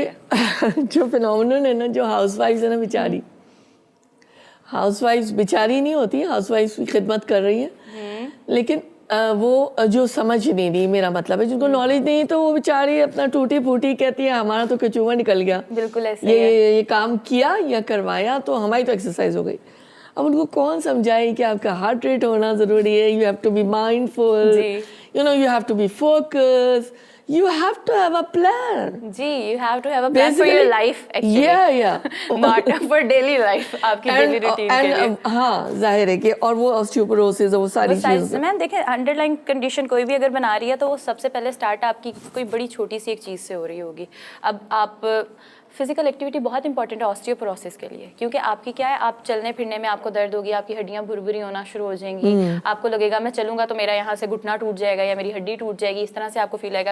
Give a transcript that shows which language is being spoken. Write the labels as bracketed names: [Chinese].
[Urdu] Actually جو phenomenon ہے نا, جو ہاؤس وائفز ہے نا بیچاری, ہاؤس وائفز بیچاری نہیں ہوتی, ہاؤس وائفز کی خدمت کر رہی ہیں, لیکن وہ جو سمجھ نہیں رہی, میرا مطلب ہے جن کو نالج نہیں تو وہ بیچاری اپنا ٹوٹی پھوٹی کہتی ہے ہمارا تو کچوہ نکل گیا, بالکل ایسے یہ کام کیا یا کروایا تو ہماری تو ایکسرسائز ہو گئی. اب ان کو کون سمجھائے کہ آپ کا ہارٹ ریٹ ہونا ضروری ہے, [English] You have to be mindful, you know, you have to be focus, you have to have a plan. جی, you have to have a plan for your life actually. Yeah. Not for daily life, [Urdu] آپ کی daily routine کے لیے. ہاں ظاہر ہے کہ, اور وہ osteoporosis وہ ساری چیزیں. میم دیکھیں انڈر لائن کنڈیشن کوئی بھی اگر بنا رہی ہے تو وہ سب سے پہلے اسٹارٹ آپ کی کوئی بڑی چھوٹی سی ایک چیز سے ہو رہی ہوگی. اب آپ فزیکل ایکٹیویٹی بہت انپورٹنٹ ہے آسٹیوپوروسس کے لیے, کیونکہ آپ کی کیا ہے, آپ چلنے پھرنے میں آپ کو درد ہوگی, آپ کی ہڈیاں بھری ہونا شروع ہو جائیں گی, آپ کو لگے گا میں چلوں گا تو میرا یہاں سے گھٹنا ٹوٹ جائے گا یا میری ہڈی ٹوٹ جائے گی, اس طرح سے آپ کو فیل آئے گا.